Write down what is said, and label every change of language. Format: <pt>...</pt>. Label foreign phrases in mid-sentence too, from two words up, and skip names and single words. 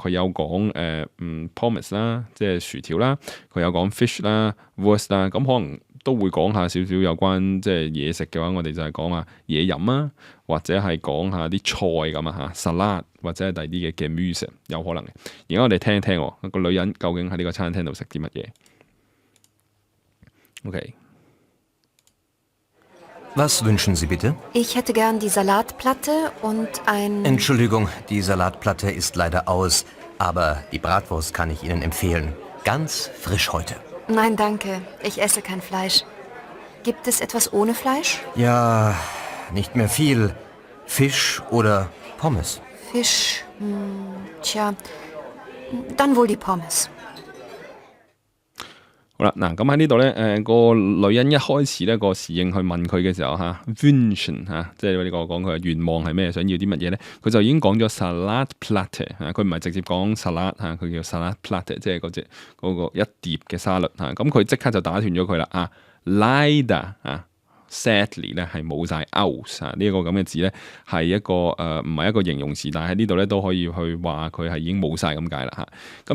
<yue>佢有講pommes 啦，即係薯條啦，佢有講 fish 啦、Wurst 啦，咁可能都會講下少少有關即係嘢食嘅話，我哋就係講下嘢飲啊，或者係講下啲菜咁啊嚇 salad 或者係第二啲嘅 Gemüse 有可能嘅。而家我哋聽一聽個女人究竟喺呢個餐廳度食啲乜嘢。OK。</yue> <de>Was wünschen Sie bitte? Ich hätte gern die Salatplatte und ein... Entschuldigung, die Salatplatte ist leider aus, aber die Bratwurst kann ich Ihnen empfehlen. Ganz frisch heute. Nein, danke. Ich esse kein Fleisch. Gibt es etwas ohne Fleisch? Ja, nicht mehr viel. Fisch oder Pommes. Fisch. Tja, dann wohl die Pommes.</de> <yue>好啦，嗱咁喺呢度咧，個女人一開始咧個侍應去問佢嘅時候嚇 Wünschen 嚇，即係呢個講佢嘅願望係咩，想要啲乜嘢咧，佢就已經講咗 Salatplatte 嚇，佢唔係直接講 salad 嚇，佢叫 Salatplatte， 即係嗰個一碟嘅沙律嚇，咁佢即刻就打斷咗佢啦啊 ，Leider 啊。Sadly 咧係冇晒 aus 啊，呢一個咁嘅字咧係一個唔係一個形容詞，但係喺呢度咧都可以去話佢係已經冇晒咁解啦嚇。</yue>